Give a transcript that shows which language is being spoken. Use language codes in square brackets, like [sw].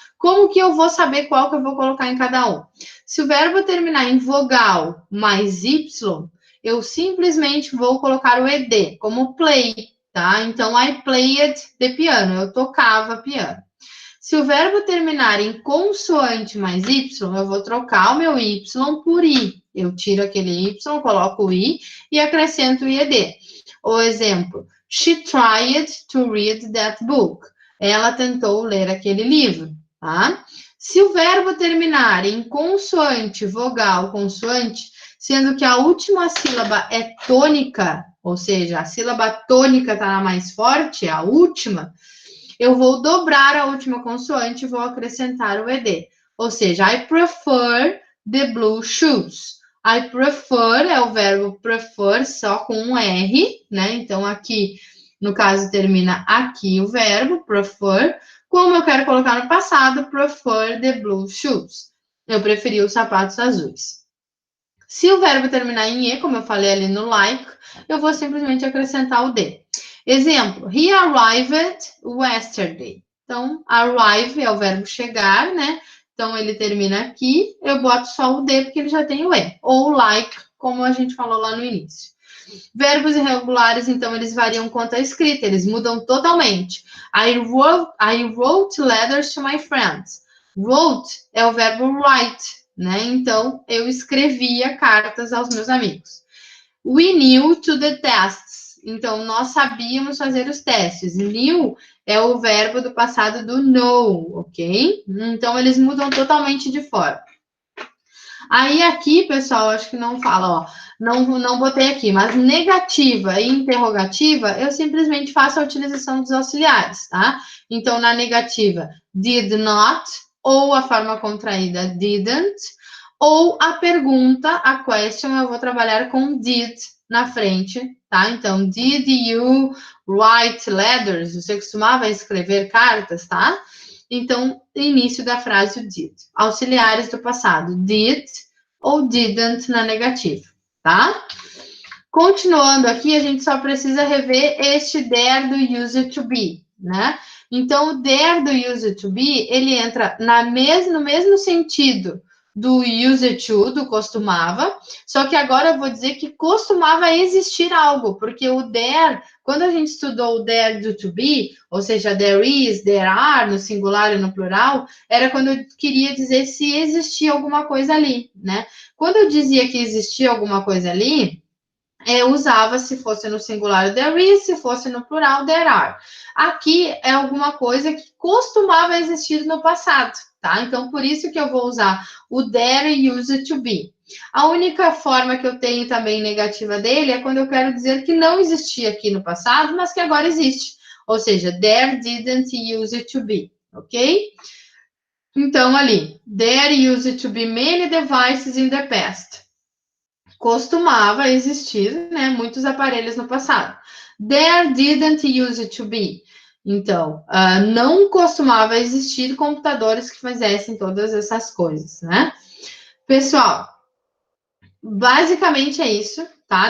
[pt] Como que eu vou saber qual que eu vou colocar em cada um? Se o verbo terminar em vogal mais Y, eu simplesmente vou colocar o ED, como play, tá? Então, [en] I played the piano, [pt] eu tocava piano. Se o verbo terminar em consoante mais Y, eu vou trocar o meu Y por I. Eu tiro aquele Y, coloco o I e acrescento o IED. O exemplo, [en] she tried to read that book. [pt] Ela tentou ler aquele livro, tá? Se o verbo terminar em consoante, vogal, consoante, sendo que a última sílaba é tônica, ou seja, a sílaba tônica está na mais forte, a última, eu vou dobrar a última consoante e vou acrescentar o ED. Ou seja, [en] I prefer the blue shoes. [pt] I prefer é o verbo prefer só com um R, né? Então, aqui, no caso, termina aqui o verbo prefer. Como eu quero colocar no passado, [en] prefer the blue shoes. [pt] Eu preferi os sapatos azuis. Se o verbo terminar em E, como eu falei ali no like, eu vou simplesmente acrescentar o D. [en] Exemplo, he arrived yesterday. [pt] Então, arrive é o verbo chegar, né? Então, ele termina aqui, eu boto só o D porque ele já tem o E. Ou like, como a gente falou lá no início. Verbos irregulares, então, eles variam quanto à escrita, eles mudam totalmente. [en] I wrote letters to my friends. [pt] Wrote é o verbo write, né? Então, eu escrevia cartas aos meus amigos. [en] We knew to the tests. [pt] Então, nós sabíamos fazer os testes. Knew é o verbo do passado do know, ok? Então, eles mudam totalmente de forma. Aí, aqui, pessoal, acho que não fala, ó. Não botei aqui, mas negativa e interrogativa, eu simplesmente faço a utilização dos auxiliares, tá? Então, na negativa, did not, ou a forma contraída, didn't, ou a pergunta, a question, eu vou trabalhar com did na frente, tá? [en] Então, did you write letters? [pt] Você costumava escrever cartas, tá? Então, início da frase, o did. Auxiliares do passado, did ou didn't na negativa, tá? Continuando aqui, a gente só precisa rever este there do user to be, né? Então, o there do user to be, ele entra no mesmo sentido do user to, do costumava, só que agora eu vou dizer que costumava existir algo, porque o there, quando a gente estudou o there do to be, ou seja, there is, there are, no singular e no plural, era quando eu queria dizer se existia alguma coisa ali, né? Quando eu dizia que existia alguma coisa ali, eu usava se fosse no singular there is, se fosse no plural there are. Aqui é alguma coisa que costumava existir no passado, tá? Então, por isso que eu vou usar o there used to be. A única forma que eu tenho também negativa dele é quando eu quero dizer que não existia aqui no passado, mas que agora existe. Ou seja, [en] there didn't use to be, ok? Então, ali, there used to be many devices in the past. [pt] Costumava existir, né, muitos aparelhos no passado. [en] There didn't use to be. [pt] Então, não costumava existir computadores que fizessem todas essas coisas, né? Pessoal, basicamente é isso, tá?